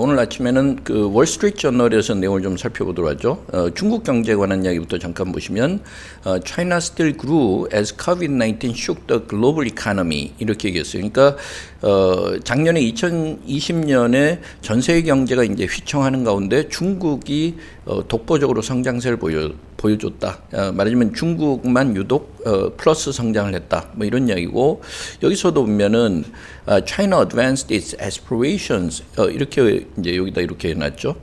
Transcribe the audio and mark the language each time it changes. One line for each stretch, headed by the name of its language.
Korean: 오늘 아침에는 그 월스트리트 저널에서 내용을 좀 살펴보도록 하죠. 중국 경제에 관한 이야기부터 잠깐 보시면
English: China still grew as COVID-19 shook the global economy
Korean: 이렇게 얘기했어요. 그러니까 작년에 2020년에 전 세계 경제가 이제 휘청하는 가운데 중국이 독보적으로 성장세를 보여줬다. 말하자면 중국만 유독 플러스 성장을 했다. 뭐 이런 이야기고, 여기서도 보면은
English: China advanced its aspirations
Korean: 이렇게 이제 여기다 이렇게 해놨죠.